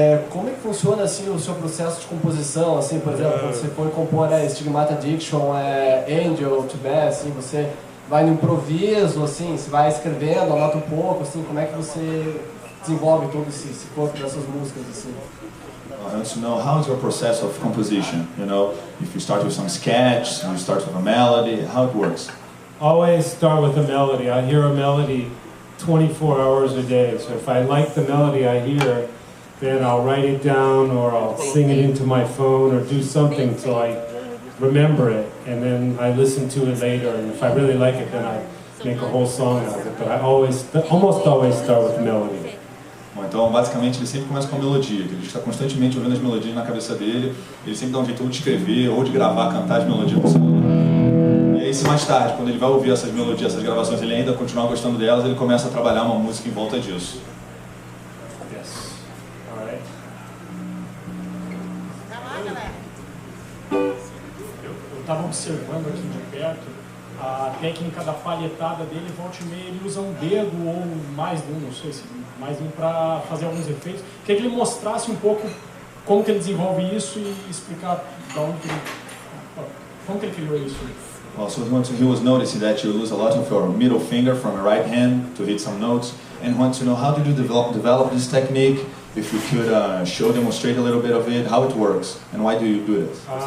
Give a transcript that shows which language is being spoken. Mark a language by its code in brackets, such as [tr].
[pt] Como é que funciona assim o seu processo de composição, assim, por exemplo, quando você for compor Stigmata Addiction, Angel, To Be, assim, você vai no improviso, assim, você vai escrevendo, anota um pouco, assim, como é que você desenvolve todo esse corpo dessas músicas, assim? [en] I want to know how is your process of composition, you know, if you start with some sketch, you start with a melody, how it works. Always start with a melody. I hear a melody 24 hours a day, so if I like the melody I hear, then I'll write it down or I'll sing it into my phone or do something so I remember it, and then I listen to it later, and if I really like it, then I make a whole song out of it, but I almost always start with melody. [pt] Bom, então, basicamente, ele sempre começa com a melodia, que ele está constantemente ouvindo as melodias na cabeça dele, ele sempre dá um jeito de escrever ou de gravar, cantar as melodias no celular. E aí, se mais tarde, quando ele vai ouvir essas melodias, essas gravações, ele ainda continuar gostando delas, ele começa a trabalhar uma música em volta disso. [en] Yes. All right. [pt] Eu estava observando aqui de perto a técnica da palhetada dele, volta e meia ele usa um dedo ou mais de um, não sei se mais de um, para fazer alguns efeitos. Queria que ele mostrasse um pouco como que ele desenvolve isso e explicar da onde como que ele criou isso. [en] Also, he was noticing that you use a lot of your middle finger from your right hand to hit some notes, and wants to know how did you develop this technique. If you could demonstrate a little bit of it, how it works, and why do you do this?